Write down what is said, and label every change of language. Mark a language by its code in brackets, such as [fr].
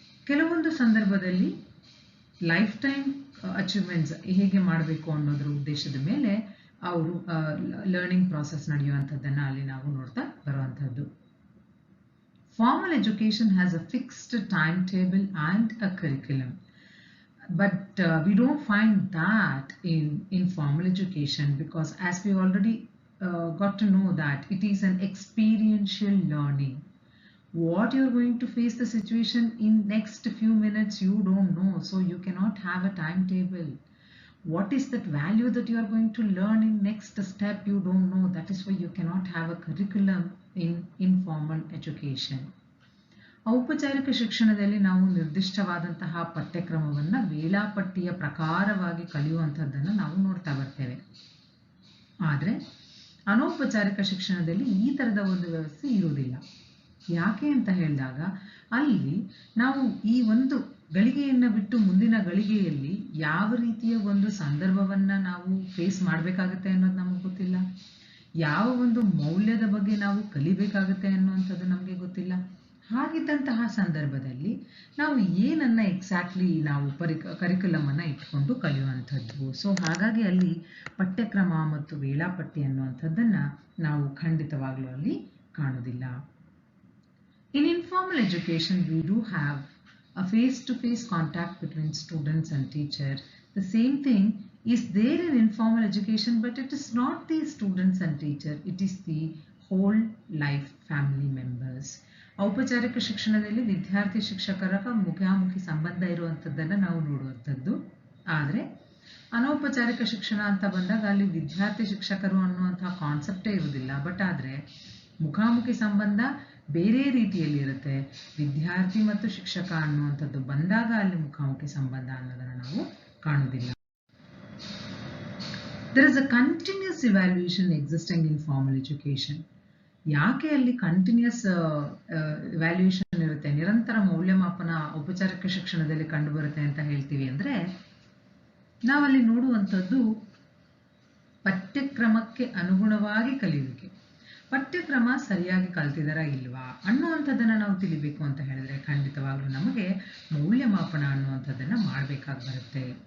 [kn] ಕೆಲವೊಂದು ಸಂದರ್ಭದಲ್ಲಿ life time achievements ಹೇಗೆ ಮಾಡಬೇಕು ಅನ್ನೋದ್ರ ಉದ್ದೇಶದ ಮೇಲೆ ಅವರು ಲರ್ನಿಂಗ್ ಪ್ರಾಸೆಸ್ ನಡೆಯುವಂಥದ್ದನ್ನು ಅಲ್ಲಿ ನಾವು ನೋಡ್ತಾ ಬರುವಂಥದ್ದು. [en] Formal education has a fixed timetable and a curriculum, but we don't find that in informal education, because as we already got to know that it is an experiential learning. What you're going to face the situation in next few minutes you don't know, so you cannot have a timetable. What is that value that you are going to learn in next step you don't know. That is why you cannot have a curriculum in informal education. [kn] ಔಪಚಾರಿಕ ಶಿಕ್ಷಣದಲ್ಲಿ ನಾವು ನಿರ್ದಿಷ್ಟವಾದಂತಹ ಪಠ್ಯಕ್ರಮವನ್ನು ವೇಳಾಪಟ್ಟಿಯ ಪ್ರಕಾರವಾಗಿ ಕಲಿಯುವಂಥದ್ದನ್ನು ನಾವು ನೋಡ್ತಾ ಬರ್ತೇವೆ. ಆದರೆ ಅನೌಪಚಾರಿಕ ಶಿಕ್ಷಣದಲ್ಲಿ ಈ ಥರದ ಒಂದು ವ್ಯವಸ್ಥೆ ಇರುವುದಿಲ್ಲ. ಯಾಕೆ ಅಂತ ಹೇಳಿದಾಗ ಅಲ್ಲಿ ನಾವು ಈ ಒಂದು ಗಳಿಗೆಯನ್ನು ಬಿಟ್ಟು ಮುಂದಿನ ಗಳಿಗೆಯಲ್ಲಿ ಯಾವ ರೀತಿಯ ಒಂದು ಸಂದರ್ಭವನ್ನು ನಾವು ಫೇಸ್ ಮಾಡಬೇಕಾಗತ್ತೆ ಅನ್ನೋದು ನಮಗೆ ಗೊತ್ತಿಲ್ಲ. ಯಾವ ಒಂದು ಮೌಲ್ಯದ ಬಗ್ಗೆ ನಾವು ಕಲಿಬೇಕಾಗುತ್ತೆ ಅನ್ನುವಂಥದ್ದು ನಮಗೆ ಗೊತ್ತಿಲ್ಲ. ಹಾಗಿದ್ದಂತಹ ಸಂದರ್ಭದಲ್ಲಿ ನಾವು ಏನನ್ನ ಎಕ್ಸಾಕ್ಟ್ಲಿ ನಾವು ಕರಿಕ್ಯುಲಮ್ ಅನ್ನ ಇಟ್ಕೊಂಡು ಕಲಿಯುವಂಥದ್ದು. ಸೊ ಹಾಗಾಗಿ ಅಲ್ಲಿ ಪಠ್ಯಕ್ರಮ ಮತ್ತು ವೇಳಾಪಟ್ಟಿ ಅನ್ನುವಂಥದ್ದನ್ನ ನಾವು ಖಂಡಿತವಾಗ್ಲೂ ಅಲ್ಲಿ ಕಾಣುವುದಿಲ್ಲ. [en] In informal education we do have a face-to-face contact between students and teacher. The same thing is there in informal education, but it is not the students and teacher, it is the whole life family members. [kn] ಔಪಚಾರಿಕ ಶಿಕ್ಷಣದಲ್ಲಿ ವಿದ್ಯಾರ್ಥಿ ಶಿಕ್ಷಕರ ಮುಖಾಮುಖಿ ಸಂಬಂಧ ಇರುವಂಥದ್ದನ್ನು ನಾವು ನೋಡುವಂಥದ್ದು. ಆದರೆ ಅನೌಪಚಾರಿಕ ಶಿಕ್ಷಣ ಅಂತ ಬಂದಾಗ ಅಲ್ಲಿ ವಿದ್ಯಾರ್ಥಿ ಶಿಕ್ಷಕರು ಅನ್ನುವಂತಹ ಕಾನ್ಸೆಪ್ಟೇ ಇರುವುದಿಲ್ಲ. ಬಟ್ ಆದರೆ ಮುಖಾಮುಖಿ ಸಂಬಂಧ ಬೇರೆ ರೀತಿಯಲ್ಲಿ ಇರುತ್ತೆ. ವಿದ್ಯಾರ್ಥಿ ಮತ್ತು ಶಿಕ್ಷಕ ಅನ್ನುವಂಥದ್ದು ಬಂದಾಗ ಅಲ್ಲಿ ಮುಖಾಮುಖಿ ಸಂಬಂಧ ಅನ್ನೋದನ್ನು ನಾವು ಕಾಣುವುದಿಲ್ಲ. [en] There is a continuous evaluation existing in formal education. [kn] ಯಾಕೆ ಅಲ್ಲಿ ಕಂಟಿನ್ಯೂಸ್ ವ್ಯಾಲ್ಯೂಯೇಷನ್ ಇರುತ್ತೆ, ನಿರಂತರ ಮೌಲ್ಯಮಾಪನ ಔಪಚಾರಿಕ ಶಿಕ್ಷಣದಲ್ಲಿ ಕಂಡುಬರುತ್ತೆ ಅಂತ ಹೇಳ್ತೀವಿ ಅಂದರೆ, ನಾವಲ್ಲಿ ನೋಡುವಂಥದ್ದು ಪಠ್ಯಕ್ರಮಕ್ಕೆ ಅನುಗುಣವಾಗಿ ಕಲಿಯುವಿಕೆ. ಪಠ್ಯಕ್ರಮ ಸರಿಯಾಗಿ ಕಲ್ತಿದಾರ ಇಲ್ವಾ ಅನ್ನುವಂಥದ್ದನ್ನು ನಾವು ತಿಳಿಬೇಕು ಅಂತ ಹೇಳಿದ್ರೆ ಖಂಡಿತವಾಗ್ಲೂ ನಮಗೆ ಮೌಲ್ಯಮಾಪನ ಅನ್ನುವಂಥದ್ದನ್ನು ಮಾಡಬೇಕಾಗಿ ಬರುತ್ತೆ.